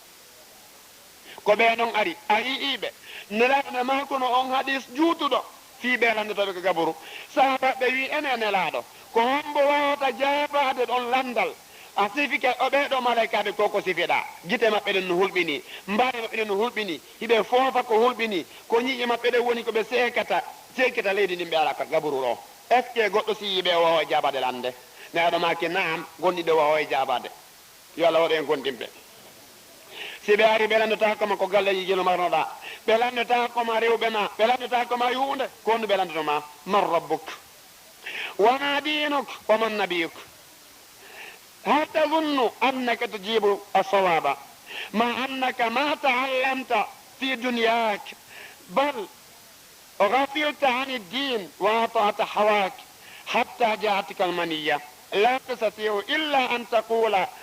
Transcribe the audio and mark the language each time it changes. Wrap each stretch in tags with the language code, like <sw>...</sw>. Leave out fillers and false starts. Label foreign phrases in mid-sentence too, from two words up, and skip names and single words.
<ff>ko ɓe ɗon ari a yiiɓe nelaɗo ma kono on hadis juutuɗo fi ɓe landetoɓe ko gaburu sahabaɓe wi ene nelaɗo ko hombo wawata jabade ɗon landal a sifike o ɓeɗo malaikaɓe koko sifiɗa gite maɓɓe ɗen no hulɓini mbaɗe maɓɓe ɗen no hulɓini hiɓe foofa ko hulɓini ko ñiƴe maɓɓe ɗen woni koɓe sekata leydi ndin ɓe ala ka gaburu ɗo</ff> <fr>est ce que</fr> <ff>goɗɗo si yiɓe wawa e jabade lande neɗo maki naam gonɗiɗo wawa e jabade yo Allah waɗo en gonɗinɓe si ɓe ari ɓe landata koma ko galleji jeno marnoɗa ɓe landata koma rewɓe ma ɓe landata koma hunde ko honno ɓe landatoma</ff> <ar>من ربك وما دينك ومن نبيك هل تظن أنك تجيب الصواب مع أنك ما تعلمت في دنياك بل غفلت عن الدين وأطعت هواك حتى جاءتك المنية لا تستطيع إلا أن تقول</ar>